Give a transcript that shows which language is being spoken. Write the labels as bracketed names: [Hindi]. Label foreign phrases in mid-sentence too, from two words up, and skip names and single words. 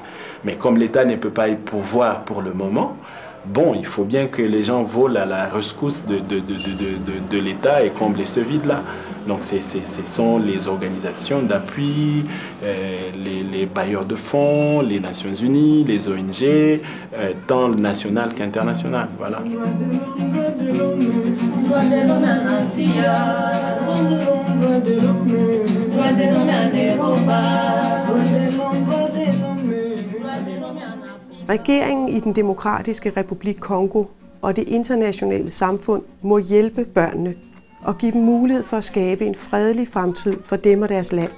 [French] Mais comme l'État ne peut pas y pourvoir pour le moment, bon, il faut bien que les gens volent à la rescousse de l'État et combler ce vide-là. Donc ce sont les organisations d'appui, les bailleurs de fonds, les Nations Unies, les ONG, tant nationales qu'internationales. Voilà. [Danish] Regeringen i den demokratiske republik Kongo og det internationale samfund må hjælpe børnene og give dem mulighed for at skabe en fredelig fremtid for dem og deres land.